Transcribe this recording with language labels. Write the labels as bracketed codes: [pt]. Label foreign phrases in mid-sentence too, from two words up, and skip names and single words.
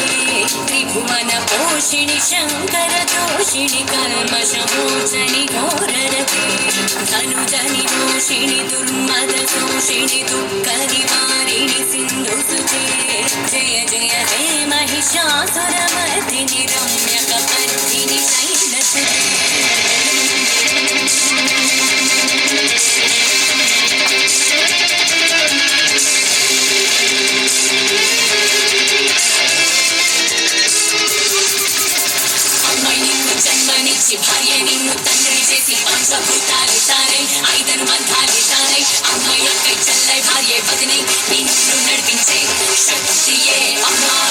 [sa] त्रिभुवन पोषिणि शङ्करदोषिणि कल्मषमोचनि घोररते। धनुजनि दोषिणि दुर्मदशोषिणि दुःखनिवारिणि सिन्धुसुते। जय जय हे महिषासुरमर्दिनि रम्यकपर्दिनि शैलसुते। [te] భార్య నిన్ను తండ్రి చేసి పంచభూతాలు తానై ఐదరు మంత్రాలు తానై అమ్మాయి అక్కై చెల్లై భార్య వదినై నిన్ను నడిపించే శక్తియే అమ్మా.